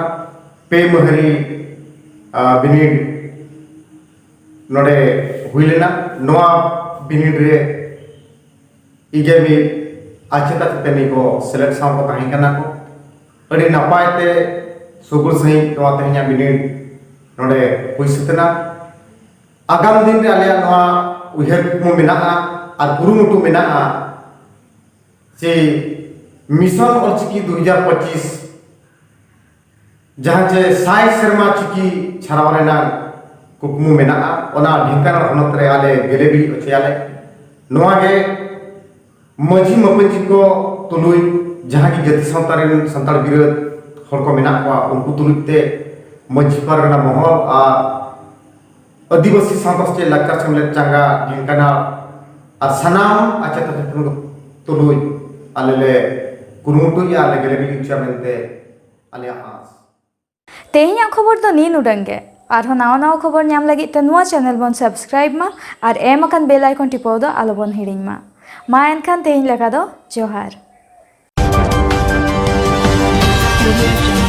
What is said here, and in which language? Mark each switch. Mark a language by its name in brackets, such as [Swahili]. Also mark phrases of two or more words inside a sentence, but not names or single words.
[Santali] पे महरी बिनिड नोडे हुई लेना। नोआ बिनिड रे इगेमी आचेता चेतनी को सेलेक्ट साव को ताही कना को अड़ी नपाय ते सुगुर सही नोआ तेहኛ बिनिड नोडे हुई सतना। आगाम दिन रे आलिया नोआ उहेर कुकमु मेनाआ आर कुरुमुटु मेनाआ जे मिशन ऑलचिकी 2025 जहां जे 60 सेरमा चिकी छाराव रेना कुकमु मेनाआ ओना ढेंकानाल हनत रे आले गेलेबी अचयाले नोआ गे मझी मपंजी को तुलुई जहां की जाति संतारेन संताल बिरोध हर को मेना को उनको तुलुते मझी पारगना महल आ आदिवासी सावतास्ते लाचार सेमलेद चांगा ढेंकानाल आ सनाम आचेता चेतन तुलुई आलेले कुरुमुटु या आले गेलेबी उचामेंते आले आस तेहिया खबर तो नी नुडंगे आरो नाव नाव खबर नाम लगी ते नुआ चैनल बन सब्सक्राइब मा और एम अकन बेल आइकन टिपाव दो आलो बन हिडिंग मा एनखान तेहिन लेका दो जोहार।